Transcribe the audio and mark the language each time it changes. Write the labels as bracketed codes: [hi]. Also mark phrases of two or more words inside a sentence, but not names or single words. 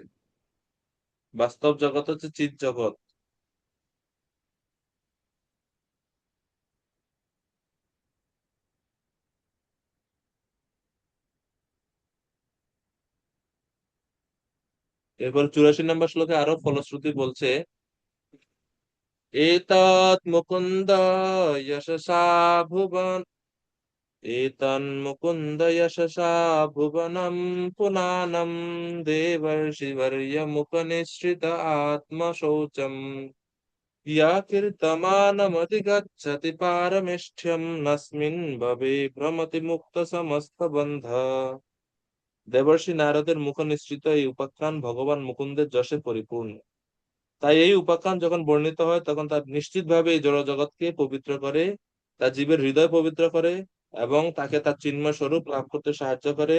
[bn] বাস্তব জগৎ হচ্ছে চিৎ জগৎ। এরপর 84 নম্বর শ্লোকে আরো ফলশ্রুতি বলছে, [sa] এতৎ মুকুন্দ যশসা ভুবন एतन्मुकुन्द यशसा भुवनं पुनानं देवर्षिवर्यमुपनिसृत आत्मशौचम् या कीर्तमानमधिगच्छति पारमेष्ठ्यं नस्मिन् भवे भ्रमति মুক্ত সমস্ত বন্ধ। [bn] দেবর্ষি নারদের মুখ নিঃসৃত এই উপাখ্যান ভগবান মুকুন্দের যশে পরিপূর্ণ। তাই এই উপাখ্যান যখন বর্ণিত হয় তখন তা নিশ্চিতভাবে এই জড় জগৎকে পবিত্র করে, তার জীবের হৃদয় পবিত্র করে এবং তাকে তার চিন্ময় স্বরূপ লাভ করতে সাহায্য করে।